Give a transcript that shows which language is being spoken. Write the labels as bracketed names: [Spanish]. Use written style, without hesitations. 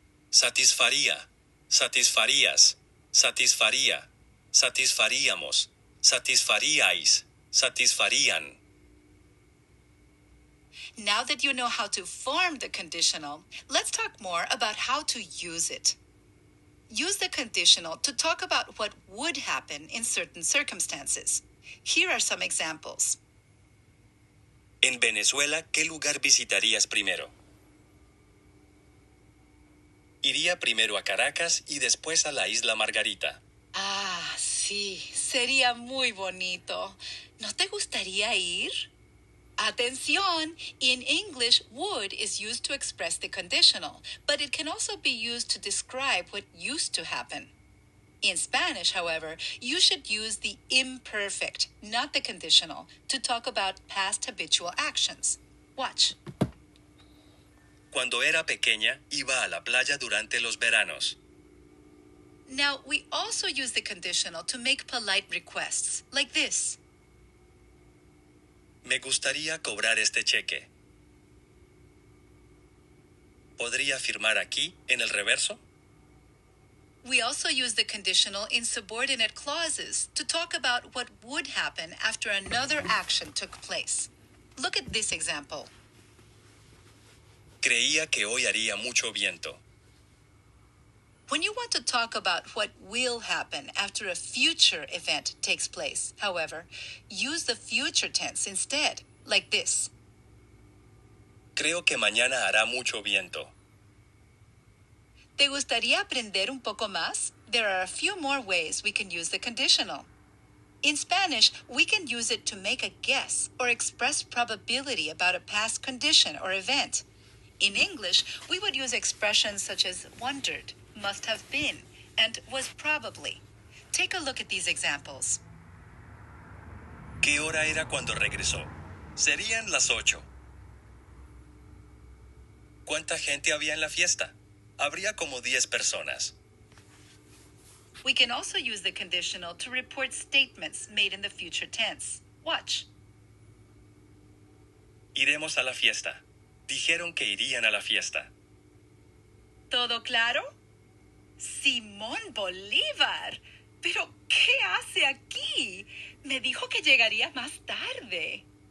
[Spanish] Satisfaría, satisfarías, satisfaría, satisfaríamos, satisfaríais, satisfarían. [English] Now that you know how to form the conditional, let's talk more about how to use it. Use the conditional to talk about what would happen in certain circumstances. Here are some examples. [Spanish] En Venezuela, ¿qué lugar visitarías primero? Iría primero a Caracas y después a la isla Margarita. Ah, sí, sería muy bonito. ¿No te gustaría ir? Atención! [English] In English, would is used to express the conditional, but it can also be used to describe what used to happen. In Spanish, however, you should use the imperfect, not the conditional, to talk about past habitual actions. Watch. [Spanish] Cuando era pequeña, iba a la playa durante los veranos. [English] Now, we also use the conditional to make polite requests, like this. [Spanish] Me gustaría cobrar este cheque. ¿Podría firmar aquí, en el reverso? [English] We also use the conditional in subordinate clauses to talk about what would happen after another action took place. Look at this example. [Spanish] Creía que hoy haría mucho viento. [English] When you want to talk about what will happen after a future event takes place, however, use the future tense instead, like this. [Spanish] Creo que mañana hará mucho viento. ¿Te gustaría aprender un poco más? [English] There are a few more ways we can use the conditional. In Spanish, we can use it to make a guess or express probability about a past condition or event. In English, we would use expressions such as wondered, must have been, and was probably. Take a look at these examples. [Spanish] ¿Qué hora era cuando regresó? Serían las 8. ¿Cuánta gente había en la fiesta? Habría como 10 personas. We can also use the conditional to report statements made in the future tense. Watch. Iremos a la fiesta. Dijeron que irían a la fiesta. ¿Todo claro? Simón Bolívar. ¿Pero qué hace aquí? Me dijo que llegaría más tarde.